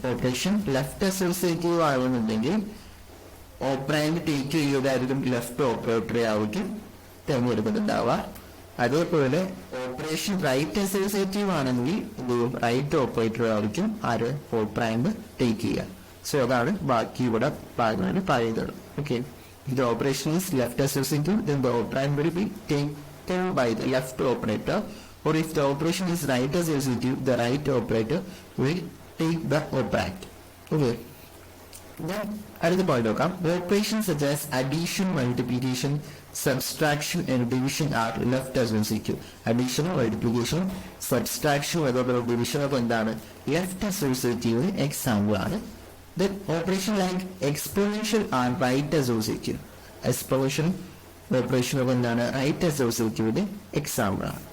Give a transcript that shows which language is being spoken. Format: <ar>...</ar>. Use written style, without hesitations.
<ml>Operation left associative ആകുന്നുണ്ടെങ്കിൽ operand take ചെയ്യുകയായിരിക്കും left ഓപ്പറേറ്ററെ ആയിരിക്കും തിരഞ്ഞെടുക്കുന്നുണ്ടാവുക. അതേപോലെ operation right associative ആണെങ്കിൽ റൈറ്റ് ഓപ്പറേറ്റർ ആയിരിക്കും ആര് ഓപ്പറാൻഡ് ടേക്ക് ചെയ്യുക. സോ അതാണ് ബാക്കി ഇവിടെ പറയുന്നത്.</ml> <en>Okay, the operation is left associative, then the operand will be taken by the left operator, or if the operation is right associative, the right operator will take the operand. Okay, then another point</en> <ml>നോക്കാം.</ml> <en>Operations such as addition, multiplication, subtraction and division are left associative.</en> <ml>Addition, multiplication, subtraction അതേപോലെ division ഒക്കെ എന്താണ് left associative example ആണ്.</ml> <en>Then operation like exponential are right associative.</en> <ml>Exponential operation of എന്താണ് right associative example ആണ്.</ml>